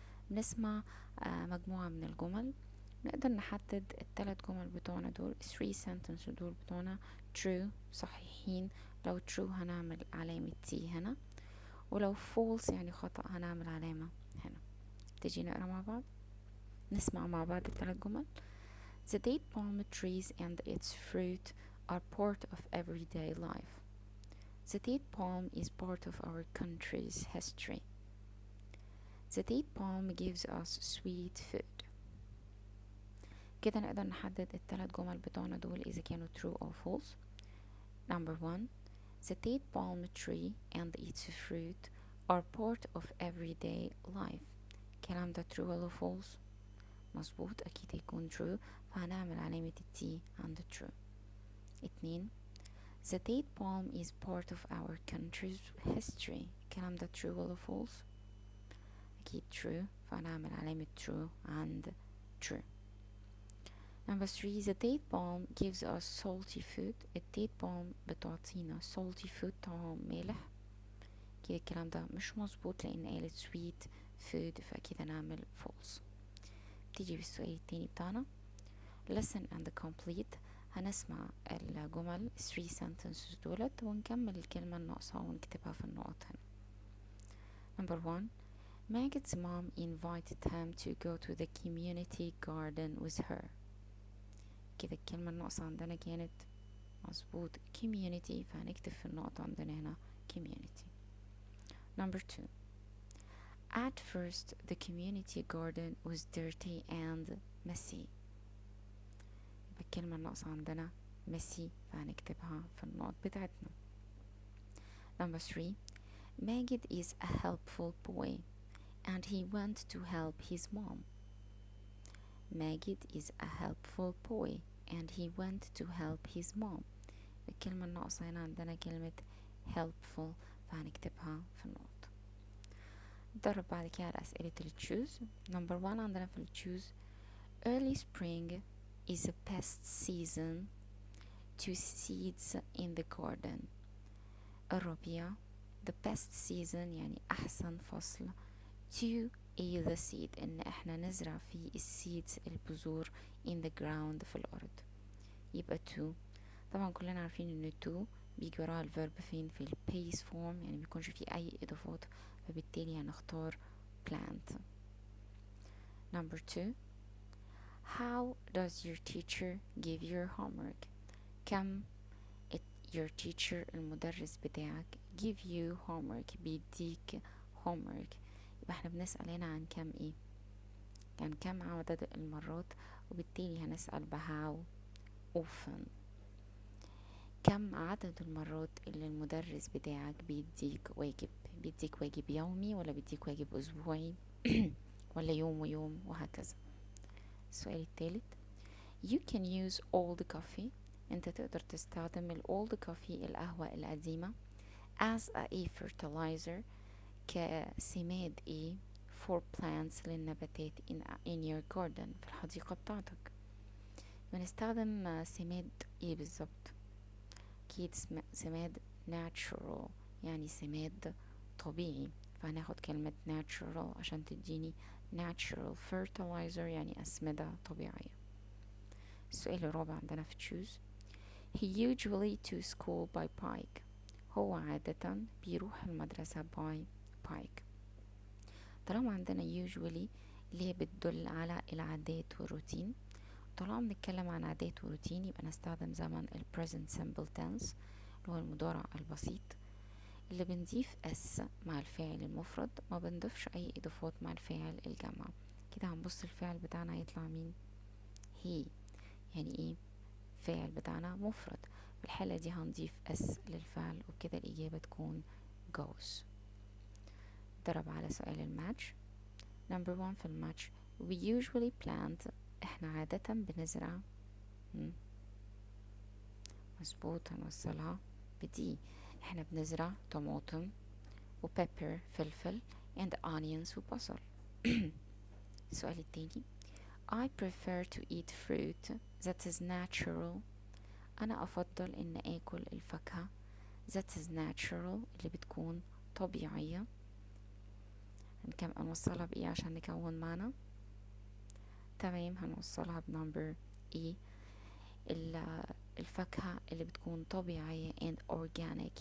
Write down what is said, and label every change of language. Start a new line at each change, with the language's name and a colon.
Arabic: بنسمع مجموعة من الجمل، نقدر نحدد الثلاث جمل بتوعنا دول
English: 3 sentences
Arabic: دول بتوعنا true صحيحين. لو true هنعمل علامة T هنا، ولو false يعني خطأ هنعمل علامة هنا. تيجي نقرأ مع بعض، نسمع مع بعض الثلاث جمل.
English: The date palm trees and its fruit are part of everyday life. The date palm is part of our country's history. The date palm gives us sweet food.
Arabic: كده نقدر نحدد الثلاث جمل بتوعنا دول إذا كانوا
English: true or false. Number 1. The date palm tree and its fruit are part of everyday life.
Arabic: الكلام ده true ولا false؟ مظبوط، أكيد هيكون true، فهنعمل علامة T عند true.
English: 2. The date palm is part of our country's history.
Arabic: الكلام ده true ولا false؟ أكيد true، فهنعمل علامة true عند true.
English: Number 3. The date palm gives us salty food.
Arabic: الديت بالم بتعطينا
English: salty food،
Arabic: طعام مالح. كده الكلام ده مش مظبوط لأن قالت
English: sweet food،
Arabic: فأكيد هنعمل false. تيجي بالسؤال التاني بتاعنا
English: listen and complete.
Arabic: هنسمع الجمل
English: 3 sentences
Arabic: دولت ونكمل الكلمة الناقصة ونكتبها في النقط هنا.
English: Number 1. Magid's mom invited him to go to the community garden with her.
Arabic: كده الكلمة الناقصة عندنا كانت مظبوط community، فهنكتب في النقطة عندنا هنا community.
English: Number 2. At first the community garden was dirty and messy.
Arabic: الكلمة الناقصة عندنا messy، فهنكتبها في النقط بتاعتنا.
English: Number 3. Magid is a helpful boy and he went to help his mom. Magid is a helpful boy and he went to help his mom.
Arabic: الكلمة الناقصة هنا عندنا كلمة helpful، فهنكتبها في النقط. نتدرب بعد كده على أسئلة choose.
English: Number 1
Arabic: عندنا في
English: choose early spring is the best season to seeds in the garden.
Arabic: الربيع
English: the best season
Arabic: يعني أحسن فصل
English: to the seed
Arabic: إن احنا نزرع فيه السيدز البذور
English: in the ground
Arabic: في الأرض. يبقى to، طبعا كلنا عارفين ان to بيجي وراها الفيرب فين في البيس فورم، يعني ميكونش فيه أي إضافات، فبالتالي هنختار plant.
English: Number 2. How does your teacher give your homework?
Arabic: كم
English: your teacher
Arabic: المدرس بتاعك
English: give you homework
Arabic: بيديك
English: homework.
Arabic: يبقى احنا بنسأل هنا عن كم ايه، يعني كم عدد المرات، وبالتالي هنسأل
English: how often.
Arabic: كم عدد المرات اللي المدرس بتاعك بيديك واجب يومي ولا بيديك واجب أسبوعي ولا يوم ويوم وهكذا. السؤال الثالث
English: you can use old coffee.
Arabic: انت تقدر تستخدم
English: old coffee
Arabic: القهوة القديمة
English: as a fertilizer
Arabic: كسماد
English: for plants
Arabic: للنباتات
English: in your garden
Arabic: في الحديقة بتاعتك. بنستخدم سماد بالظبط؟ أكيد سماد natural يعني سماد طبيعي، فهناخد كلمة natural عشان تديني
English: natural fertilizer
Arabic: يعني أسمدة طبيعية. السؤال الرابع عندنا في
English: choose he usually to school by bike.
Arabic: هو عادة بيروح المدرسة
English: by bike.
Arabic: طالما عندنا usually اللي هي بتدل على العادات والروتين، طالما بنتكلم عن عادات وروتين يبقى نستخدم زمن ال
English: present simple tense
Arabic: اللي هو المضارع البسيط، اللي بنضيف s مع الفاعل المفرد، ما بنضيفش اي اضافات مع الفاعل الجمع. كده هنبص الفعل بتاعنا هيطلع مين؟ he، يعني ايه؟ فاعل بتاعنا مفرد، في الحالة دي هنضيف s للفعل وكده الإجابة تكون goes. ضرب على سؤال الماتش.
English: Number 1
Arabic: في الماتش
English: we usually plant.
Arabic: احنا عادة بنزرع مظبوط، هنوصلها بدي. احنا بنزرع طماطم
English: pepper
Arabic: فلفل
English: and onions
Arabic: وبصل. السؤال التاني
English: I prefer to eat fruit that is natural.
Arabic: أنا أفضل إن آكل الفاكهة
English: that is natural
Arabic: اللي بتكون طبيعية. هنوصلها بإيه عشان نكون معنا؟ تمام، هنوصلها بنمبر E. الفاكهة اللي بتكون طبيعية
English: and organic.